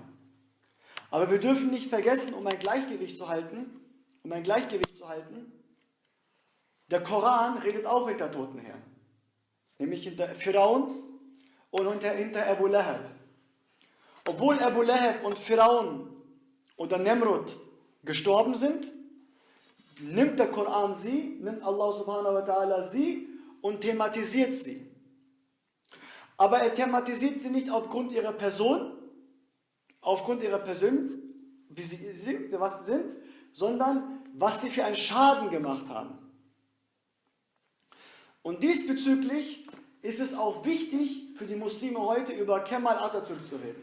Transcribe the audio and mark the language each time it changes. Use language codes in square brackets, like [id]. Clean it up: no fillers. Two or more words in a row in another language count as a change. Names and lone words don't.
[de] Aber wir dürfen nicht vergessen, um ein Gleichgewicht zu halten, der Koran redet auch hinter Toten her. Nämlich hinter Firaun und hinter Abu Lahab. Obwohl Abu Lahab und Firaun oder Nemrut gestorben sind, nimmt der Koran sie, nimmt Allah [ar] سبحانه وتعالى [de] sie und thematisiert sie. Aber er thematisiert sie nicht aufgrund ihrer Person, wie sie sind, was sie sind, sondern was sie für einen Schaden gemacht haben. Und diesbezüglich ist es auch wichtig für die Muslime heute über Kemal Atatürk zu reden.